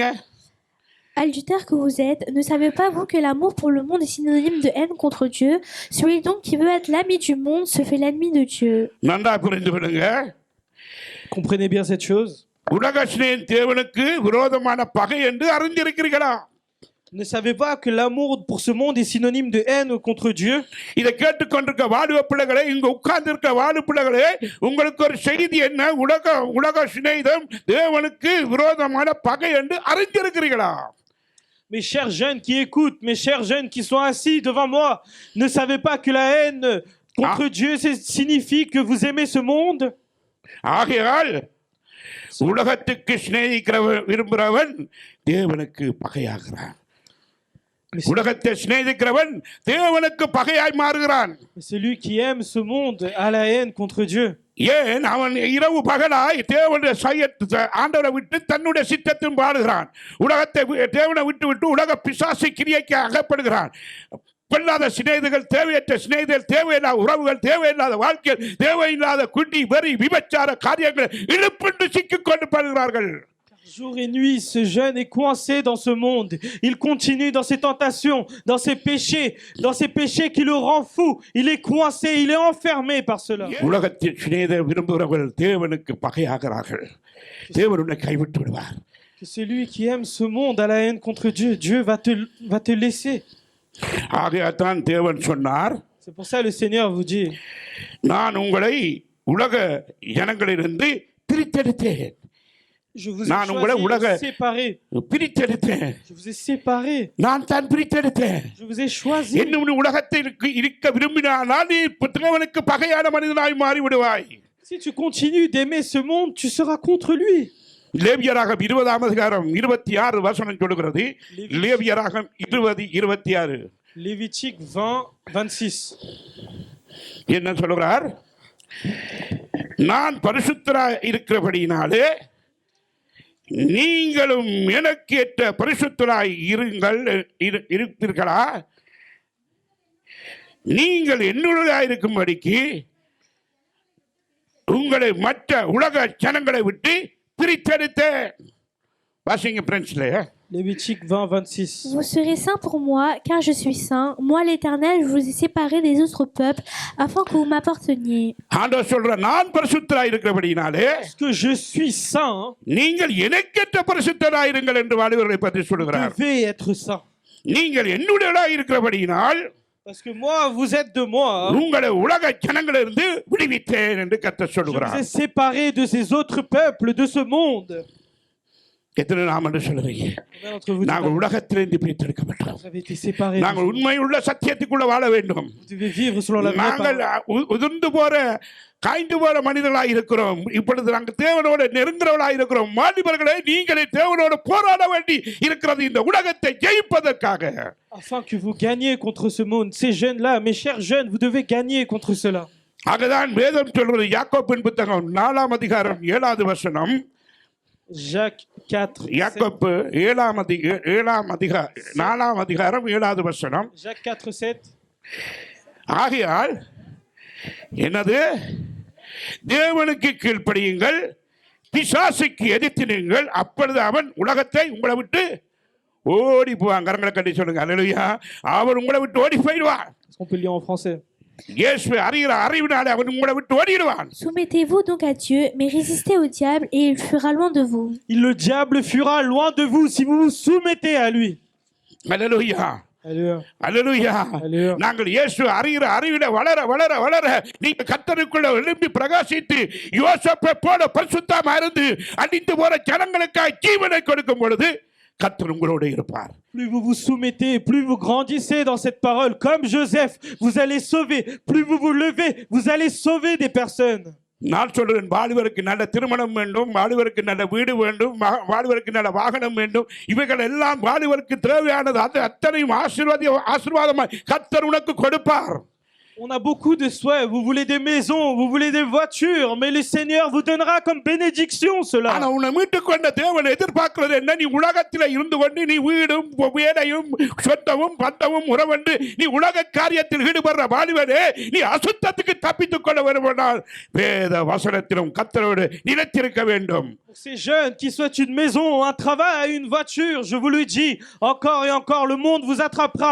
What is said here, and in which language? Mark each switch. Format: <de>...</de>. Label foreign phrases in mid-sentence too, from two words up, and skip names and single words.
<fr>Adultères que vous êtes, ne savez pas vous que l'amour pour le monde est synonyme de haine contre Dieu? Celui donc qui veut être l'ami du monde se fait l'ennemi de Dieu.</fr> <ta>நன்றா புரிந்து கொள்ளுங்க.</ta> <fr>Comprenez bien cette chose.</fr> <ta>உலக சிநேகம் தேவனுக்கு விரோதமான பகை என்று அறிந்திருக்கிறீர்களா?</ta> <fr>Ne savez pas que l'amour pour ce monde est synonyme de haine contre Dieu?</fr> <ta>இதை கேட்டுக்கொண்டிருக்க வாலிப பிள்ளைகளே, இங்க உட்கார்ந்து இருக்க வாலிப பிள்ளைகளே, உங்களுக்கு ஒரு செய்தி என்ன? உலக சிநேகம் தேவனுக்கு விரோதமான பகை என்று அறிந்திருக்கிறீர்களா?</ta> <fr>Mes chers jeunes qui écoutent, mes chers jeunes qui sont assis devant moi, ne savez pas que la haine contre Dieu signifie que vous aimez ce monde?</fr> <ta>ஆகையால் உலகத்துக்கு விரும்புகிறவன் தேவனுக்கு பகையாகிறான். உலகத்தை சிநேகிக்கிறவன் தேவனுக்கு பகையாய் மாறுகிறான்.</ta> <fr>Celui qui aime ce monde a la haine contre Dieu.</fr> <ta>ஏன்? அவன் இரவு பகலாய் தேவனுடைய ஆண்டவரை விட்டு தன்னுடைய சித்தத்தின் பாடுகிறான். உலகத்தை தேவனை விட்டு உலக பிசாசு கிரியைக்கு அகப்படுகிறான். பொல்லாத சிநேகிதர்கள், தேவையற்ற சிநேகிதர்கள், தேவையில்லாத உறவுகள், தேவையில்லாத வாழ்க்கையில் தேவையில்லாத குடி வெறி விபச்சார காரியங்கள் இழுப்பிட்டு சிக்கிக் கொண்டு படுகிறார்கள்.</ta> <fr>Jour et nuit, ce jeune est coincé dans ce monde. Il continue dans ses tentations, dans ses péchés qui le rend fou. Il est coincé, il est enfermé par cela.</fr> <ta>உலகத்தில் சிநேக விரும்புகிறவர்கள் தேவனுக்கு பகையாகிறார்கள். தேவன் உன்னை கைவிட்டு விடுவார்.</ta> <fr>Que celui qui aime ce monde a la haine contre Dieu. Dieu va te laisser.</fr> <ta>ஆகையாத்தான் தேவன் சொன்னார்,</ta> <fr>C'est pour ça que le Seigneur vous dit,</fr> <ta>நான் உங்களை உலக ஜனங்களிலிருந்து பிரித்தெடுத்தேன்.</ta> <fr>je vous ai</fr> <ta>நான் உங்களை உலக</ta> <fr>séparé.</fr> <ta>பிரித்தெடுத்தேன்.</ta> <fr>Je vous ai séparé.</fr> <ta>நான் தான் பிரித்தெடுத்தேன்.</ta> <fr>Je vous ai choisi.</fr> <ta>இன்னும் நீ உலகத்தில் இருக்க விரும்பினால் நீ தேவனுக்கு பகையான மனிதனாய் மாறி விடுவாய்.</ta> <fr>Si tu continues d'aimer ce monde, tu seras contre lui.</fr> <ta>லேவியராகம் 20ஆம் அதிகாரம் 26 வசனம் சொல்கிறது. லேவியராகம் 20:26</ta> <fr>Lévitique 20:26.</fr> <ta>என்ன சொல்கிறார்? நான் பரிசுத்தராய் இருக்கிறபடியினாலே நீங்களும் எனக்கு ஏற்ற பரிசுத்தராய் இருப்பீர்களா? நீங்கள் என்னுடையதாய் இருக்கும்படிக்கு உங்களை மற்ற உலக ஜனங்களை விட்டு பிரித்தெடுத்தேன். வாசிங்க பிரெஞ்சில்.</ta> <fr>Lévitique 20:26. Vous serez saints pour moi, car je suis saint. Moi, l'Éternel, je vous ai séparés des autres peuples, afin que vous m'apparteniez.</fr> <ta>ஆண்டவர் சொல்ற, நான் பரிசுத்தராய் இருக்கிறபடியினாலே</ta> <fr>Parce que je suis saint,</fr> <ta>நீங்கள் எனக்கேற்ற பரிசுத்தராய் இருங்கள் என்று வாலிபர்களை பற்றி</ta> <fr>vous</fr> <ta>சொல்கிறார்.</ta> <fr>devez être saint.</fr> <ta>நீங்கள் என்னுடையதாய் இருக்கிறபடியினால்</ta> <fr>Parce que moi, vous êtes de moi.</fr> <ta>உங்களை உலக ஜனங்களிலிருந்து விடுவித்தேன் என்று கர்த்தர்</ta> <fr>Je vous</fr> <ta>சொல்கிறார்.</ta> <fr>ai séparé de ces autres peuples, de ce monde.</fr> <ta>எத்தனை நாம் என்று சொல்லுவீங்க?</ta> <fr>Combien d'entre vous</fr> <ta>நாங்கள் உலகத்திலிருந்து பிரித்தெடுக்கப்பட்டோம்.</ta> <fr>vous avez été séparés?</fr> <ta>நாங்கள் உண்மையுள்ள சத்தியத்துக்குள்ள வாழ வேண்டும்.</ta> <fr>Vous devez vivre selon la vraie</fr> <ta>நாங்கள்</ta> <fr>parole.</fr> <ta>உதிர்ந்து போற காய்ந்து போற மனிதர்களாய் இருக்கிறோம். இப்பொழுது நாங்கள் தேவனோடு நெருங்குறவர்களாய் இருக்கிறோம். வாலிபர்களே, நீங்களே தேவனோடு போராட வேண்டி இருக்கிறது இந்த உலகத்தை ஜெயிப்பதற்காக.</ta> <fr>Afin que vous gagniez contre ce monde. Ces jeunes-là, mes chers jeunes, vous devez gagner contre cela.</fr> <ta>ஆகதான் வேதம் சொல்வது, யாக்கோபின் புத்தகம் 4ஆம் அதிகாரம் 7வது வசனம்.</ta> <fr>Jacques 4.</fr> <ta>யாக்கோப்பு 4ஆம் அதிகாரம் 7வது வசனம்.</ta> <fr>Jacques 4:7.</fr> <ta>ஆகையால் என்னது? தேவனுக்கு கீழ்ப்படியுங்கள், பிசாசுக்கு எதிர்த்து நீங்கள், அப்பொழுது அவன் உலகத்தை உங்களை விட்டு ஓடி போவான். கரங்களை கட்டி சொல்லுங்க அல்லேலூயா. அவன் உங்களை விட்டு ஓடி போயிடுவான்.</ta> <fr>Est-ce qu'on peut le lire en français?</fr> <ta>இயேசுவை அறிகிற அறிவினாலே அவன் உங்களை விட்டு ஓடிடுவான்.</ta> <fr>Soumettez-vous donc à Dieu, mais résistez au diable, et il fuira loin de vous. Le diable fuira loin de vous si vous vous soumettez à lui.</fr> <ta>அல்லேலூயா,</ta> <fr>Alléluia.</fr> <ta>அல்லேலூயா.</ta> <fr>Alléluia.</fr> <ta>நாங்கள் இயேசு அறிகிற அறிவில வளர வளர வளர நீங்க கர்த்தருக்குள்ள எழும்பி பிரகாசித்து யோசேப்பை போல பரிசுத்தமா இருந்து அழிந்து போற ஜனங்களுக்காக ஜீவனை கொடுக்கும் பொழுது கர்த்தர் உங்களோடு இருப்பார்.</ta> <fr>Plus vous vous soumettez, plus vous grandissez dans cette parole, comme Joseph, vous allez sauver. Plus vous vous levez, vous allez sauver des personnes.</fr> <ta>நான் சொல்றேன், வாலிபருக்கு நல்ல திருமணம் வேண்டும், வாலிபருக்கு நல்ல வீடு வேண்டும், வாலிபருக்கு நல்ல வாகனம் வேண்டும். இவைகள் எல்லாம் வாலிபருக்கு தேவையானது. அது அத்தனையும் ஆசீர்வாதமாய் கர்த்தர் உனக்கு கொடுப்பார்.</ta> <fr>On a beaucoup de souhaits. Vous voulez des maisons, vous voulez des voitures, mais le Seigneur vous donnera comme bénédiction cela.</fr> <ta>ஆனா உன்னை மீட்டுக் கொண்ட தேவன் எதிர்பார்க்கிறது என்ன? நீ உலகத்தில் இருந்து கொண்டு நீ வீடும் வேலையும் சொந்தமும் பந்தமும் உறவென்று நீ உலக காரியத்தில் ஈடுபடுற வாலிபனே, நீ அசுத்தத்துக்கு தப்பித்துக் கொள்ள வேண்டுமானால் வேத வசனத்திலும் கர்த்தரோடு நிலைத்திருக்க வேண்டும்.</ta> <fr>Pour ces jeunes qui souhaitent une maison, un travail, une voiture, je vous le dis, encore et encore, le monde vous attrapera.</fr>